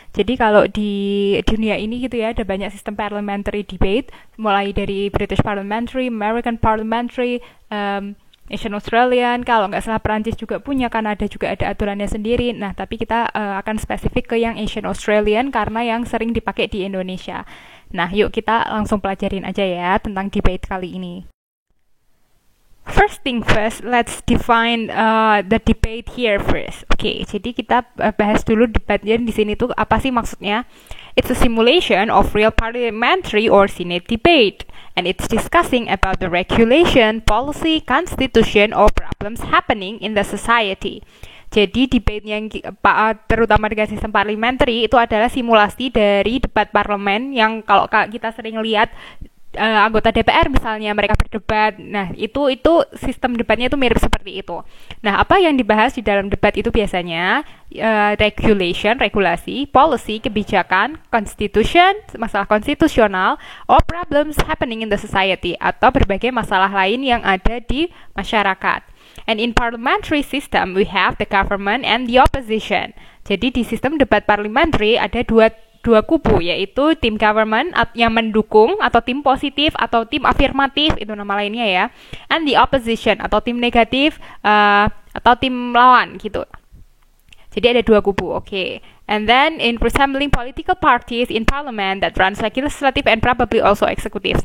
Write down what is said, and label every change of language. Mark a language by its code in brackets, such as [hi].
[id] Jadi kalau di dunia ini gitu ya, ada banyak sistem parliamentary debate, mulai dari British Parliamentary, American Parliamentary, Asian Australian, kalau nggak salah Perancis juga punya, Kanada juga ada aturannya sendiri. Nah, tapi kita akan spesifik ke yang Asian Australian karena yang sering dipakai di Indonesia. Nah, yuk kita langsung pelajarin aja ya tentang debate kali ini. [en] First thing first, let's define the debate here first. [id] Oke, jadi kita bahas dulu debatnya di sini tuh apa sih maksudnya? [en] It's a simulation of real parliamentary or senate debate, and it's discussing about the regulation, policy, constitution, or problems happening in the society. [id] Jadi debate yang terutama dengan sistem parliamentary itu adalah simulasi dari debat parlemen yang kalau kita sering lihat anggota DPR misalnya mereka berdebat. Nah, itu sistem debatnya itu mirip seperti itu. Nah, apa yang dibahas di dalam debat itu biasanya regulation, regulasi, policy, kebijakan, constitution, masalah konstitusional, [en] or problems happening in the society, [id] atau berbagai masalah lain yang ada di masyarakat. [en] And in parliamentary system, we have the government and the opposition. [id] Jadi di sistem debat parliamentary ada dua kubu, yaitu tim government yang mendukung atau tim positif atau tim afirmatif, itu nama lainnya ya, [en] and the opposition [id] atau tim negatif atau tim lawan gitu. Jadi ada dua kubu, okay. [en] And then in resembling political parties in parliament that runs like legislative and probably also executive.